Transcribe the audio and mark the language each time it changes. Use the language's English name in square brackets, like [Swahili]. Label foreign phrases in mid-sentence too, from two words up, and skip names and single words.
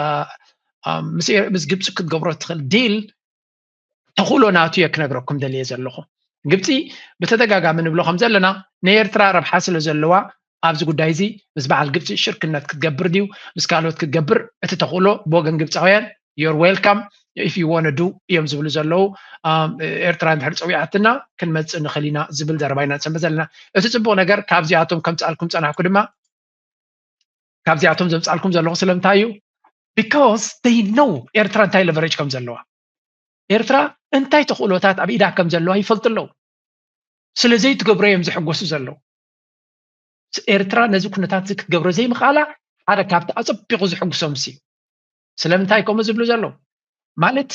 [Tigrinya] ምስ ግብፂ ክትገብሮ እትኽእል ዲል ተኽእሎ ናቱ እየ ክነግረኩም ደልየ ዘለኹ ግብፂ ብተደጋጋሚ ንብሎ ከም ዘለና ንኤርትራ ረብሓ ስለ ዘለዋ ኣብዚ ጉዳይ እዚ ምስ በዓል ግብፂ ሽርክነት ክትገብር ድዩ ምስ ካልኦት ክትገብር እቲ ተኽእሎ ብወገን ግብፃውያን [English] you're welcome if you want to do [Tigrinya] እዮም ዝብሉ ዘለዉ ኤርትራ እንድሕር ፀዊዓትና ክንመፅእ ንኽእል ኢና ዝብል ዘረባ ኢና ንሰምዕ ዘለና እቲ ፅቡቕ ነገር ካብዚኣቶም ከምፃልኩም ፀናሕኩ ድማ ካብዚኣቶም ዘምፃልኩም ዘለኹ ስለምንታይ እዩ [English] because they know [Tigrinya] ኤርትራ እንታይ leverage ከም ዘለዋ ኤርትራ እንታይ ተኽእሎታት ኣብ ኢዳ ከም ዘለዋ ይፈልጡ ኣለዉ ስለዘይ ትገብሮ እዮም ዝሕጎሱ ዘለዉ ኤርትራ ነዚ ኩነታት እዚ ክትገብሮ ዘይምኽኣላ ሓደ ካብቲ ኣፀቢቑ ዝሕጉሶም እዩ ስለምንታይ ከምኡ ዝብሉ ዘለዉ ማለት